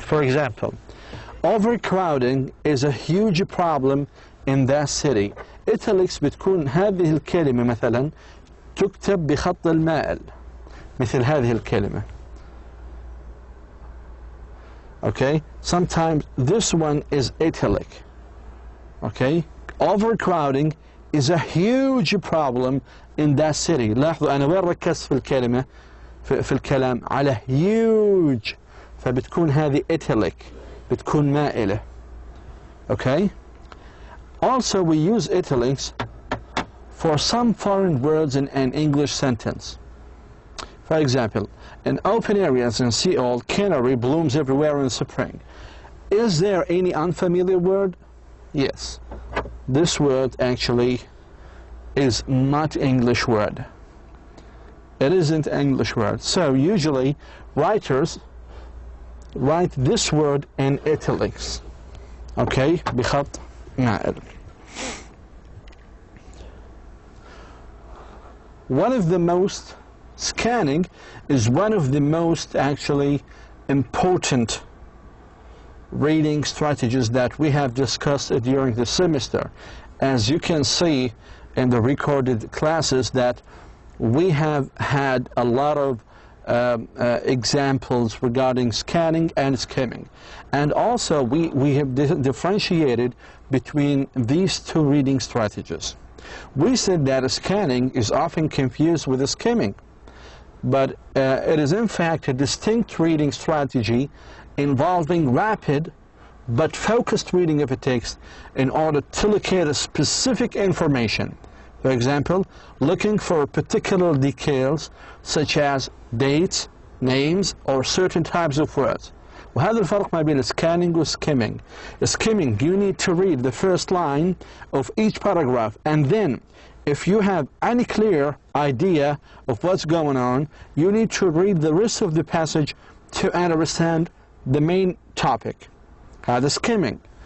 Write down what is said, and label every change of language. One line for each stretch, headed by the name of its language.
English: For example, overcrowding is a huge problem in that city.
Arabic: Italics بتكون هذه الكلمة مثلا تكتب بخط المائل مثل هذه الكلمة.
English: Okay, sometimes this one is italic. Okay, overcrowding is a huge problem in that city.
Arabic: لاحظوا أنا وين ركزت في الكلمة في الكلام على huge، فبتكون هذه italic، بتكون مائلة.
English: Okay. Also, we use italics for some foreign words in an English sentence. For example, in open areas in Seoul, canary blooms everywhere in spring. Is there any unfamiliar word? Yes. This word actually is not English word. It isn't English word. So usually writers write this word in italics.
Arabic: Okay, بخط مائل.
English: One of the most scanning is one of the most actually important reading strategies that we have discussed during the semester. As you can see in the recorded classes, that we have had a lot of examples regarding scanning and skimming. And also we have differentiated between these two reading strategies. We said that scanning is often confused with skimming, but it is in fact a distinct reading strategy involving rapid but focused reading of a text in order to locate a specific information. For example, looking for particular details such as dates, names, or certain types of words.
Arabic: وهذا الفرق ما بين scanning و skimming.
English: Skimming, you need to read the first line of each paragraph, and then if you have any clear idea of what's going on, you need to read the rest of the passage to understand the main topic.
Arabic: هذا
English: skimming.